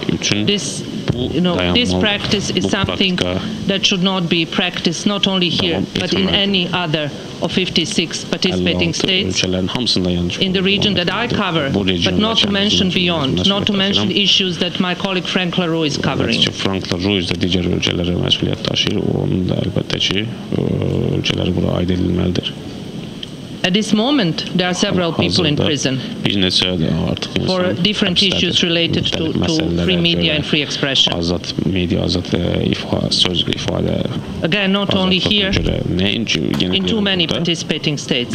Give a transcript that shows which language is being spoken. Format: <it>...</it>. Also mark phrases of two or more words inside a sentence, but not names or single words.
<en>This practice is something that should not be practiced not only here, but in any other of 56 participating states in the region that I cover, but not to mention beyond, not to mention issues that my colleague Frank La Rue is covering.</en> <az>Frank La Rue da digər ölkələrə məsuliyyət daşıyır, onun da əlbəttə ki, ölkələri bura aid edilməlidir.</az> <en>At this moment, there are several people in prison for different issues related to free media and free expression. Again, not only here, in too many participating states.</en>